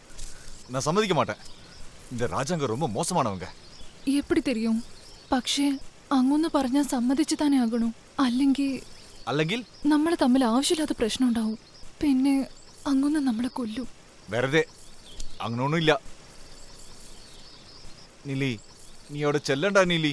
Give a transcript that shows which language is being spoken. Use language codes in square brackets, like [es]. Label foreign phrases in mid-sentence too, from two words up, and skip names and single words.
[ta] நான் சம்மதிக்க மாட்டேன். இந்த ராஜாங்க ரொம்ப மோசமானவங்க. எப்படி தெரியும்? [ml] പക്ഷേ അങ്ങൊന്ന് പറഞ്ഞാൽ സമ്മതിച്ചു തന്നെ ആകണം. അല്ലെങ്കിൽ നമ്മളെ തമ്മിൽ ആവശ്യമില്ലാത്ത പ്രശ്നം ഉണ്ടാവും. പിന്നെ അങ്ങൊന്ന് നമ്മളെ കൊല്ലും. വെറുതെ അങ്ങനൊന്നുമില്ല. നീലി നീ അവിടെ ചെല്ലണ്ട നീലി.